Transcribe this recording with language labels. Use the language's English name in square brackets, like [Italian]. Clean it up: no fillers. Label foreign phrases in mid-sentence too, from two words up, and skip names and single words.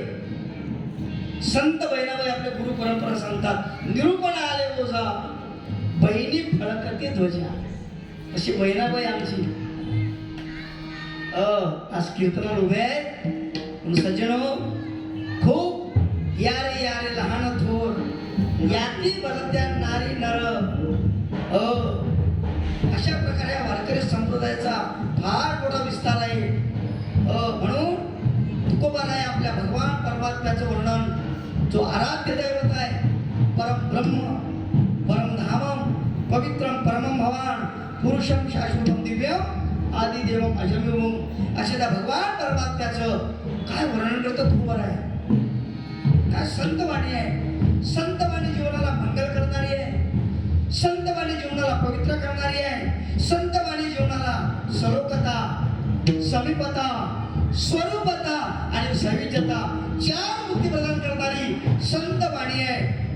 [Marathi] संत बहिणाबाई आपल्या गुरु परंपरा सांगतात, निरूपण आले ओझा बहिणी फळकते ध्वजा. अशी बहिणाबाई आमची आज कीर्तनाला उभे आहेत. सज्जनो, खूप यारे लहान थोर याती बलत्या नारी नर. अशा प्रकारे या वारकरी संप्रदायाचा फार मोठा विस्तार आहे. म्हणून तुकोबाराय आपल्या भगवान परमात्म्याचं वर्णन, जो आराध्य दैवत आहे, [Sanskrit] परम ब्रह्म परम धामम पवित्रम परमम भवान पुरुषम शाश्वतम दिव्यम आदि देवम अजमिवम, [Marathi] अशा त्या भगवान परमात्म्याचं काय वर्णन करतं तुकोबाराय. काय संतवाणी आहे. संतवाणी जीवनाला मंगल करणारी आहे. संतवाणी जीवनाला पवित्र करणारी आहे. संतवाणी जीवनाला सलोकता, समीपता, स्वरूपता आणि सविजता चार मुक्ती प्रदान करणारी संतवाणी आहे.